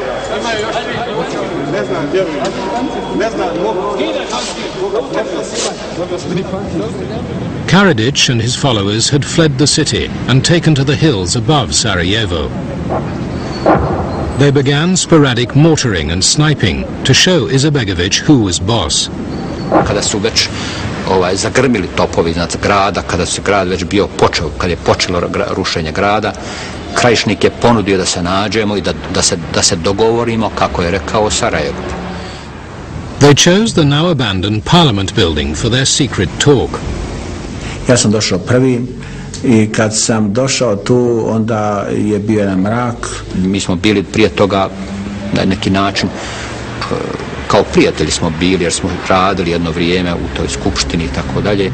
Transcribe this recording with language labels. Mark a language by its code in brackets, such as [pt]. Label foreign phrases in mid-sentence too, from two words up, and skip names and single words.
[en] Karadzic and his followers had fled the city and taken to the hills above Sarajevo. they began sporadic mortaring and sniping to show Izetbegović who was boss. [bs] Kada su već zagrmili topovi iznad grada, kada se grad već bio počeo, kada je počelo rušenje grada, Krajišnik je ponudio da se nađemo i da se dogovorimo, kako je rekao, Sarajevo. [en] They chose the now abandoned Parliament building for their secret talk. [bs] Ja sam došao prvi i kad sam došao tu, onda je bio jedan mrak. Mi smo bili prije toga na neki način kao prijatelji smo bili, jer smo radili jedno vrijeme u toj skupštini i tako dalje.